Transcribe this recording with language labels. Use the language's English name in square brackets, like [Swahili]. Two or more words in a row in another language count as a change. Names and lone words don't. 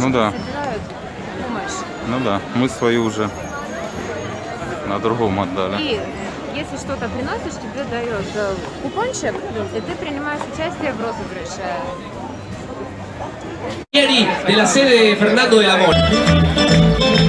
[Russian] Ну да. собирают помощь. Ну да, мы свою уже на другом отдали. И если что-то приносишь, тебе дают купончик, и ты принимаешь участие в розыгрыше. [Spanish] De la sede de Fernando de la Mora.